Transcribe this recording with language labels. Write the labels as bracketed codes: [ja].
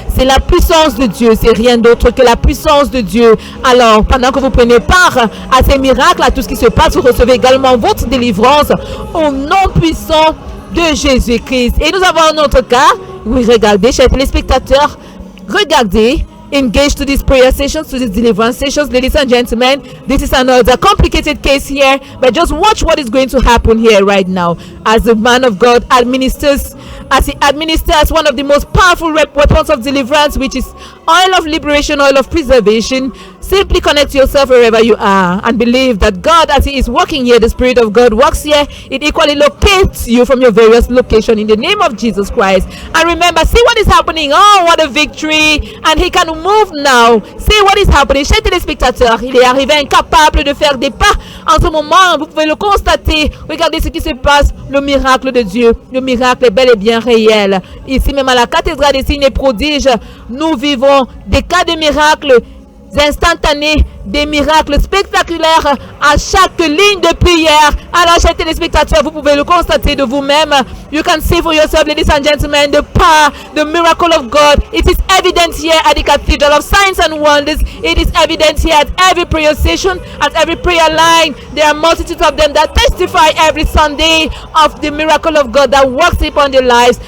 [fr] C'est la puissance de Dieu, c'est rien d'autre que la puissance de Dieu. Alors, pendant que vous prenez part à ces miracles, à tout ce qui se passe, vous recevez également votre délivrance au nom puissant de Jésus-Christ. Et nous avons un autre cas. Oui, regardez, chers téléspectateurs, regardez. [en] Engage to these prayer sessions, to these deliverance sessions, ladies and gentlemen. This is another complicated case here, but just watch what is going to happen here right now as the man of God administers, as he administers one of the most powerful weapons of deliverance, which is oil of liberation, oil of preservation. Simply connect yourself wherever you are and believe that God, as He is working here, the Spirit of God works here. It equally locates you from your various locations in the name of Jesus Christ. And remember, see what is happening. Oh, what a victory! And He can move now. See what is happening. [fr] Chers téléspectateurs, il est arrivé incapable de faire des pas. En ce moment, vous pouvez le constater. Regardez ce qui se passe. Le miracle de Dieu. Le miracle est bel et bien réel. Ici même à la cathédrale des signes et prodiges, nous vivons des cas de miracles instantanés, des miracles spectaculaires à chaque ligne de prière. Alors, chers téléspectateurs, vous pouvez le constater de vous-même. [en] You can see for yourself, ladies and gentlemen, the power, the miracle of God. It is evident here at the Cathedral of Signs and Wonders. It is evident here at every prayer session, at every prayer line. There are multitudes of them that testify every Sunday of the miracle of God that works upon their lives.